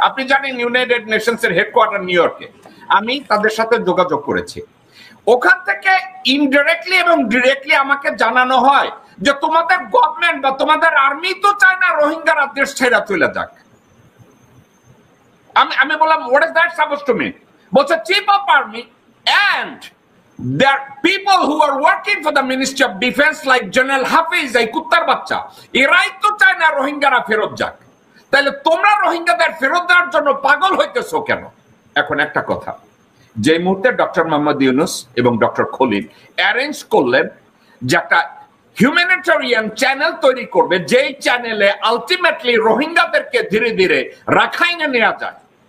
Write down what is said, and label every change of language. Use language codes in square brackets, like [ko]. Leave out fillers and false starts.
[bn] আপনি জানেন United নেশনসের headquarter new ইয়র্কে। আমি তাদের সাথে যোগাযোগ করেছি। ওখান থেকে ইনডিরেক্টলি এবং ডিরেক্টলি আমাকে জানানো হয় যে তোমাদের গভর্নমেন্ট বা তোমাদের আর্মি তো চায় না রোহিঙ্গারা দেশ ছেড়ে চলে যাক। আমি বললাম [en] What is that suppose to mean? [bn] বলছে [en] chief of army and there are people who are working for the Ministry of Defense like General Hafiz, [bn] এই কুত্তার বাচ্চা, এরাই তো চায় না রোহিঙ্গারা ফেরত যাক। তাহলে তোমরা রোহিঙ্গাদের ফেরত দেওয়ার জন্য পাগল হইতেছো কেন? এখন একটা কথা, যে মুহূর্তে ডক্টর মোহাম্মদ ইউনূস এবং ডক্টর খলিল অ্যারেঞ্জ করলেন যে একটা হিউম্যানিটেরিয়ান চ্যানেল তৈরি করবে, যেই চ্যানেলে আলটিমেটলি রোহিঙ্গাদেরকে ধীরে ধীরে রাখাইনে নেওয়া যায়।